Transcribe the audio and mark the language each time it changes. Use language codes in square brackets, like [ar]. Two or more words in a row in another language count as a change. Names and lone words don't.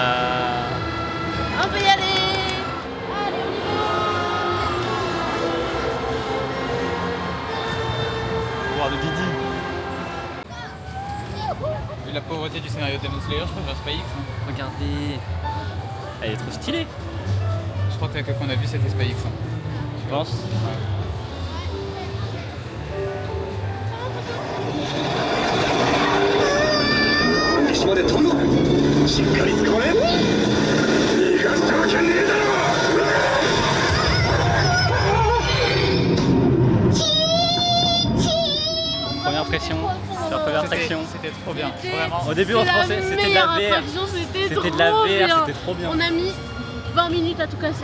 [fr] On peut y aller. Allez, on y va. Voir de Diddy. Vu la pauvreté du scénario Demon Slayer, je préfère Spy X. Regardez. Elle est trop stylée. Je crois que qu'on a vu c'était Spy X. Tu penses? Ouais. [ja] 岸まで飛んだしっかり捕まえ逃がすわけねえだろ [fr] Première impression, la première attraction. C'était trop bien, vraiment. Au début on se pensait c'était de la VR. C'était C'était de la VR, bien. c'était trop bien. On a mis 20 minutes à tout casser.